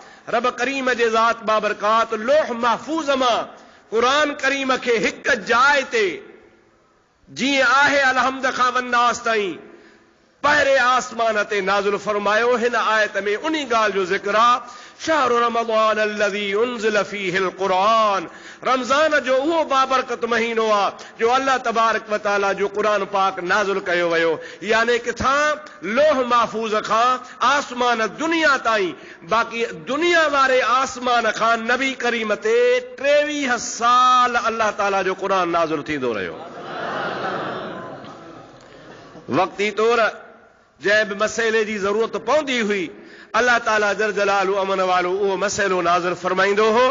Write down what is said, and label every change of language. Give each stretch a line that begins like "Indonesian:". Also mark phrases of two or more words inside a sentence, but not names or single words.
Sindhi: रब करीम जे ज़ात बाबरकात लोह महफूज़ मां क़ुरान करीम खे हिक जाइ ते जीअं आहे अलहम्द खां वन्नास ताईं पहिरें आसमान ते नाज़िल फरमायो। हिन आयत में उन्ही ॻाल्हि जो ज़िक्र आहे,
Arabic: شهر رمضان الذي أنزل فيه القرآن,
Sindhi: रमज़ान जो उहो बाबरकत महीनो आहे जो
Arabic: الله تبارك وتعالى
Sindhi: जो क़ुरान पाक नाज़िल कयो वियो। यानी किथां लोह महफूज़ खां आसमान दुनिया ताईं, बाक़ी दुनिया वारे आसमान खां नबी करीम ते 23 साल अल्लाह ताला जो क़ुरान नाज़िल थींदो रहियो। वक्ती तौर जंहिं बि मसइले जी ज़रूरत पवंदी हुई, अल्लाह ताला
Arabic: جل جلاله
Sindhi: अमन वालो उहो मसइलो नाज़िल फरमाईंदो हो।